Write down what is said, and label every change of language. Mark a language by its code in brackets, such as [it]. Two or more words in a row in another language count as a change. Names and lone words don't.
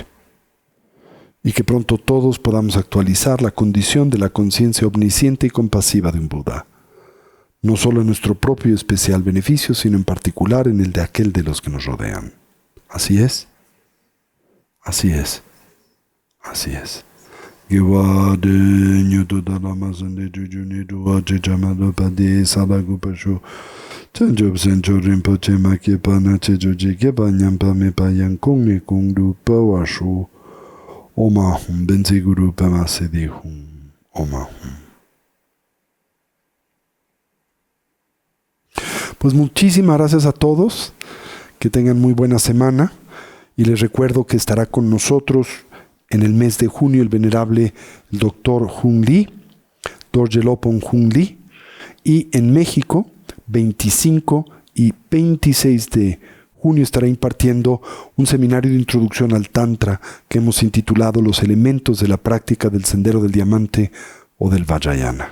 [es] Y que pronto todos podamos actualizar la condición de la conciencia omnisciente y compasiva de un Buda. No solo en nuestro propio especial beneficio, sino en particular en el de aquel de los que nos rodean. Así es. Así es. Así es. [bo] ཨོཾ་ཨཱཿཧཱུྃ་བཛྲ་གུ་རུ་པདྨ་སིདྡྷི་ཧཱུྃ. ཨོཾ་ཨཱཿཧཱུྃ. [es] Pues muchísimas gracias a todos. Que tengan muy buena semana. Y les recuerdo que estará con nosotros en el mes de junio el venerable Dr. Hung Lee, Dorje Lopon Hung Lee. Y en México, 25 y 26 de junio estará impartiendo un seminario de introducción al Tantra que hemos intitulado Los elementos de la práctica del Sendero del Diamante o del Vajrayana.